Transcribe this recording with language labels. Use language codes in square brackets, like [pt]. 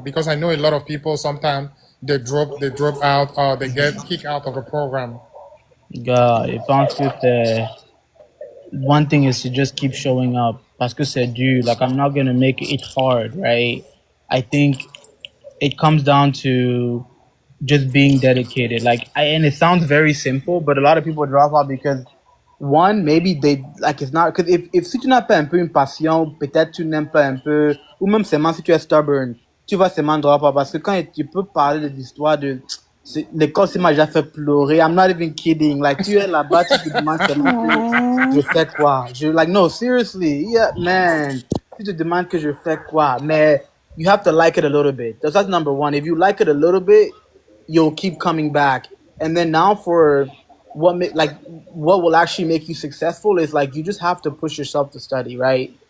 [en] Because I know a lot of people sometimes they drop out or they get kicked out of a program. [fr] Gars, je pense que c'est [en] one thing is to just keep showing up. [fr] Parce que c'est dur. [en] Like, I'm not gonna make it hard, right? I think it comes down to just being dedicated. Like, and it sounds very simple, but a lot of people drop out because one, maybe they like it's not because if [fr] si tu n'as pas un peu une passion, peut-être tu n'aimes pas un peu, ou même seulement si tu es stubborn, tu vas seulement drop out parce que quand tu peux parler de l'histoire de l'école, ça m'a déjà fait pleurer. [en] I'm not even kidding. [fr] Like, tu es là-bas, tu te demandes seulement que je fais quoi. [en] Like, no, seriously, yeah, man. [fr] Tu te demandes que je fais quoi, mais [en] you have to like it a little bit. That's number one. If you like it a little bit, you'll keep coming back. And then now for what will actually make you successful is like you just have to push yourself to study, right?